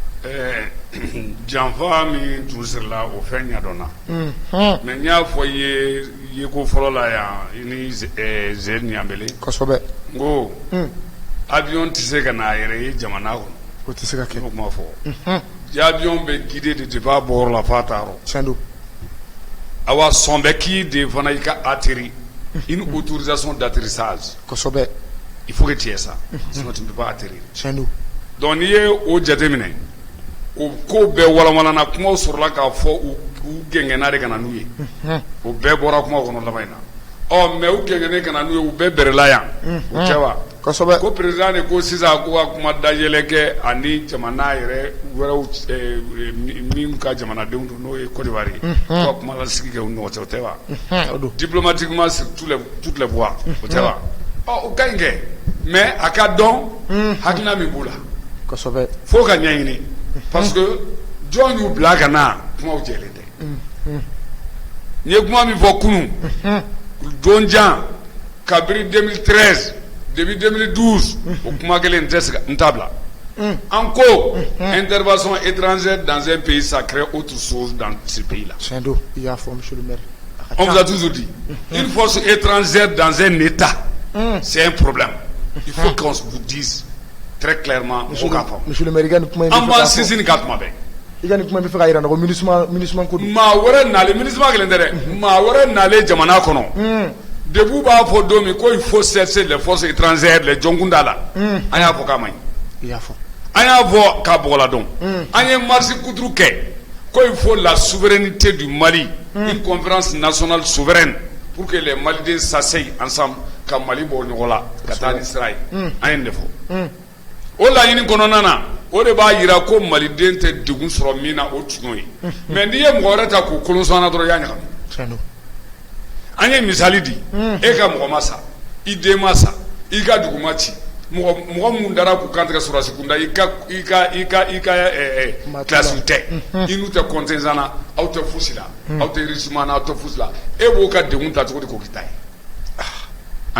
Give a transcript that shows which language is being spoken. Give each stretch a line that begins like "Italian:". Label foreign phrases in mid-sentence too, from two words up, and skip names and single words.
Bambara: janfa min tun sirila o fɛn ɲɛdɔnna mais n y'a fɔ i ye ko fɔlɔ la yan i ni Zɛri Ɲanbele kosɛbɛ n ko avion tɛ se ka n'a yɛrɛ ye jamana kɔnɔ o tɛ se ka kɛ n'o kuma fɔ avion bɛ guider de depuis a bɔyɔrɔ la f'a taa yɔrɔ tiɲɛ don awa sɔn bɛ k'i de fana i ka atterrir
French: une autorisation d'atterrissage
Bambara: kosɛbɛ
French: il faut que tu aies ça sinon tu ne peux pas atterrir tiɲɛ don
Bambara: donc n'i ye o jateminɛ o ko bɛɛ walawalanna kumaw sɔrɔla k'a fɔ u gɛngɛnna de ka na n'u ye o bɛɛ bɔra kuma kɔnɔ laban in na mais u gɛngɛnnen ka na n'u ye u bɛɛ bɛrɛla yan o cɛ wa kosɛbɛ ko président de ko sisan ko ka kuma dayɛlɛ kɛ ani jamana yɛrɛ wɛrɛw min ka jamanadenw don n'o ye Côte d'Ivoire ye ko ka kuma lasigi kɛ u ni ɲɔgɔn cɛ o tɛ wa
French: diplomatiquement sur toutes les voies
Bambara: o tɛ wa o ka ɲi kɛ mais a ka dɔn hakilina min b'u la kosɛbɛ fo ka ɲɛɲini parce que jɔn y'u bila ka na kumaw jɛlen tɛ n ye kuma min fɔ kunun don jan kabiri 2013 depuis 2012 o kuma kelen tɛ se n t'a bila an ko
French: intervention étrangère dans un pays ça crée autre chose dans ce pays là.
Bambara: tiɲɛ don i y'a fɔ
French: monsieur le maire. on vous a toujours dit une force étrangère dans un état c'est un problème il faut qu'on vous dise très clairement
Bambara: o k'a fɔ
French: monsieur le maire
Bambara: i ka nin kuma in bɛ an b'an sinsin ka kuma bɛɛ i ka nin kuma in bɛ fɛ ka yira n na ko MINUSMA ko don maa wɛrɛ nalen MINUSMA kelen tɛ dɛ maa wɛrɛ nalen jamana kɔnɔ debu b'a fɔ don min ko
French: il faut cesser les forces étrangères les
Bambara: jɔnkunda la an y'a fɔ k'a ma ɲi i y'a fɔ an y'a fɔ k'a bɔgɔladon an ye marche kuturu kɛ ko
French: il faut la souveraineté du Mali une conférence nationale souveraine pour que les Maliens s'asseyent ensemble
Bambara: ka Mali bɔ ɲɔgɔn la ka taa ni sira ye an ye nin de fɔ o laɲini kɔnɔna na o de b'a yira ko maliden tɛ degun sɔrɔ min na o tun ye mais n'i ye mɔgɔ wɛrɛ ta k'o kolonsɔn na dɔrɔn i y'a ɲagami an ye misali di e ka mɔgɔ ma sa i den ma sa i ka dugu ma ci mɔgɔ mun dara k'u kantigɛ sɔrɔsi kunda i ka kilasiw tɛ i n'u tɛ contingent na aw tɛ fosi la aw tɛ enrichissement na aw tɛ fosi la e b'o ka degun ta cogo di k'o k'i ta ye an